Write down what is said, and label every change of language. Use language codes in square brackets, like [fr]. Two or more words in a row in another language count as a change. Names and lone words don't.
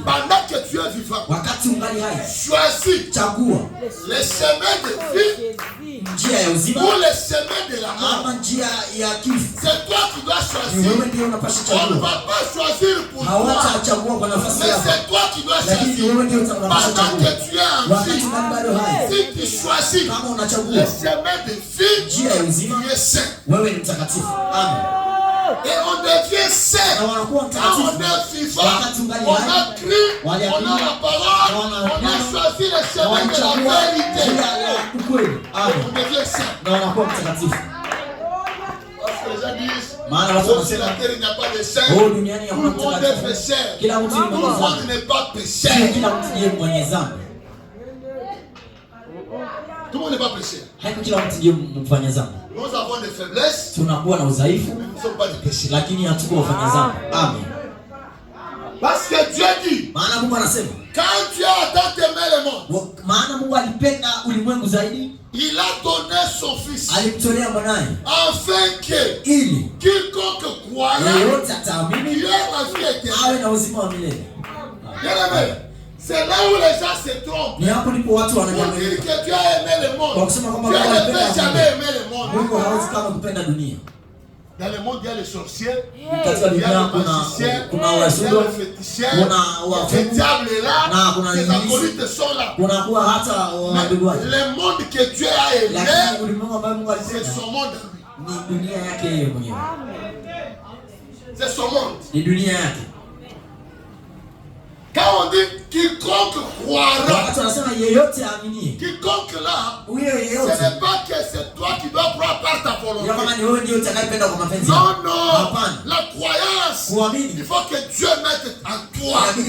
[sw] Wakati ungali hai, chagua njia ya uzima ama njia ya kifo. Wewe ndio unapaswa chagua. Hawatachagua kwa nafasi yako, lakini wewe ndio unapaswa chagua. Wakati ungali bado hai, kama unachagua njia ya uzima, wewe ni mtakatifu. Amen. [fr] Et on devient saint. On est vivant. On a cru. On a la parole. On a choisi le chemin de la vérité. On devient saint. Parce que les gens disent, sur la terre il n'y a pas de saint. Tout le monde est pécheur. Tout le monde n'est pas pécheur. Tout le monde n'est pas pécheur. Nous avons des faiblesses. [sw] Tunakuwa na udhaifu. [fr] Nous ne sommes pas des pécheurs. [sw] Lakini hatuko wafanya dhambi. Amen. [fr] Parce que Dieu dit, [sw] maana Mungu anasema, [fr] quand Dieu a tant aimé le monde, [sw] maana Mungu alipenda ulimwengu zaidi, [fr] il a donné son fils, [sw] alimtolea mwanae, [fr] afin que [sw] ili [fr] quiconque croira, [sw] yeyote ataamini, [fr] il ait la vie éternelle, [sw] awe na uzima wa milele. [fr] C'est là où les gens se trompent. [sw] Ni hapo ndipo watu wanajamii. [fr] Pour dire que Dieu a aimé le monde. [sw] Kwa kusema kwamba [fr] Dieu ne peut jamais aimer le monde. [sw] Mungu hawezi kama kupenda dunia. [fr] Dans le monde il y a les sorciers, [sw] katika dunia kuna wasudo, kuna wafumu, na kuna kuna kuwa hata waduguaji. [fr] Le monde que Dieu a aimé, c'est son monde. [sw] Ni dunia yake yeye mwenyewe. [fr] C'est son monde. [sw] Ni dunia yake. [fr] Quand on dit quiconque croira, quiconque là, ce n'est pas que c'est toi qui dois croire par ta volonté. Non, non. La croyance, il faut que Dieu mette en toi.